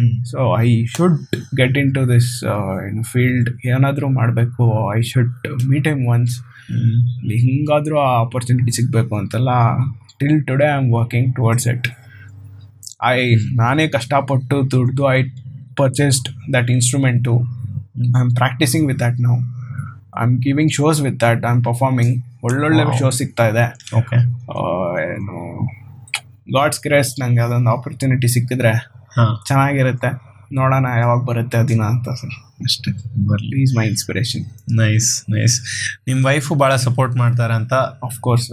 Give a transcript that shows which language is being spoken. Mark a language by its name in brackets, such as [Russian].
[English] So I should get into this field. [Kannada] ಏನಾದರೂ ಮಾಡಬೇಕು, [English] I should meet him once. [Kannada] ಹಿಂಗಾದರೂ ಆ opportunity ಸಿಗಬೇಕು ಅಂತೆಲ್ಲ [English] Till today I am working towards it. [Kannada] ನಾನೇ ಕಷ್ಟಪಟ್ಟು ದುಡ್ದು [English] I purchased that instrument too. I'm practicing with that now. I'm giving shows with that. I'm performing. [Kannada] ಒಳ್ಳೊಳ್ಳೆ shows ಸಿಗ್ತಾ ಇದೆ. [English] Okay. [Kannada] ಏನು ಗಾಡ್ಸ್ ಗ್ರೇಸ್, ನಂಗೆ ಅದೊಂದು ಆಪರ್ಚುನಿಟಿ ಸಿಕ್ಕಿದ್ರೆ ಚೆನ್ನಾಗಿರುತ್ತೆ. ನೋಡೋಣ ಯಾವಾಗ ಬರುತ್ತೆ ಆ ದಿನ ಅಂತ ಸರ್. ಅಷ್ಟೇ. [English] Is my inspiration. [Kannada] ನೈಸ್. ನಿಮ್ಮ ವೈಫು ಭಾಳ ಸಪೋರ್ಟ್ ಮಾಡ್ತಾರೆ ಅಂತ [English] of course